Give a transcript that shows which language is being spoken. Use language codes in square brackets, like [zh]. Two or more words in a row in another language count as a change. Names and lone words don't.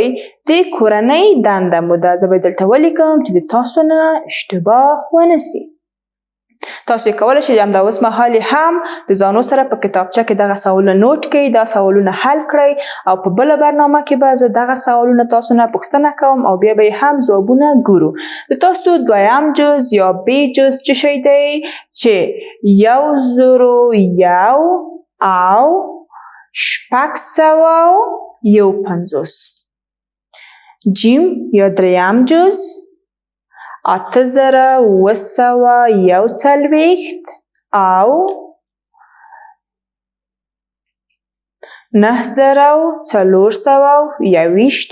[ps] د کورنۍ دنده مو دا زه به دلته ولیکم چې د تاسو نه اشتباه ونه سي. تاسو یې کولی شئ همدا اوس مهال هم د ځانو سره په کتابچه کې دغه سوالونه نوټ کړئ، دا سوالونه حل کړئ او په بله برنامه کې به زه دغه سوالونه تاسو نه پوښتنه کوم او بیا به یې هم ځوابونه ګورو. د تاسو دویم جز یا ب جز څه شی دی؟ چې 101 او 651. جیم یا دریم جز 8741 او 9421.